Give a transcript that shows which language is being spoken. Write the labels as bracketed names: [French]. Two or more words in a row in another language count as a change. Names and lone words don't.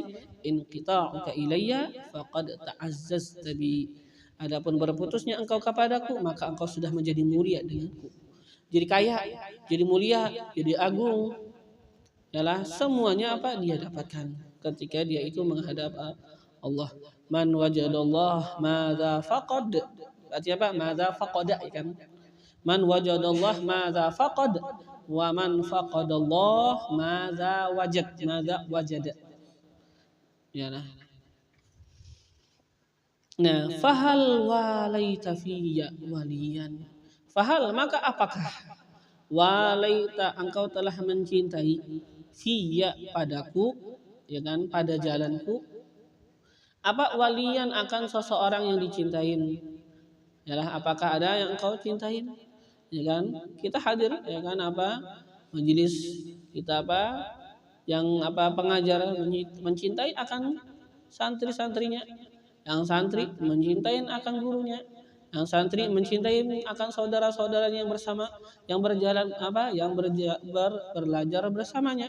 [Arabic] انقطاعك إلي فقد تعززت بي. [Indonesian] Adapun berputusnya engkau kepadaku, maka engkau sudah menjadi mulia denganku. Jadi kaya, jadi mulia, jadi agung. Yalah, semuanya apa dia dapatkan ketika dia itu menghadap Allah. [Arabic] من وجد الله ماذا فقد. [Indonesian] Artinya apa? [Arabic] ماذا فقد, kan? من وجد الله ماذا فقد. ومن فقد الله ماذا وجد، ماذا وجد. [Indonesian] Ya nah. Nah, [Arabic] فهل واليت في وليا. Fahal, [Indonesian] maka apakah walaita engkau telah mencintai fiyya padaku, ya kan, pada jalanku. Apa waliyan akan seseorang yang dicintain? Yalah, apakah ada yang engkau cintain? Ya kan, kita hadir ya kan apa majelis kita apa yang apa pengajar mencintai akan santri-santrinya, yang santri mencintai akan gurunya, yang santri mencintai akan saudara-saudaranya yang bersama yang berjalan apa yang belajar bersamanya.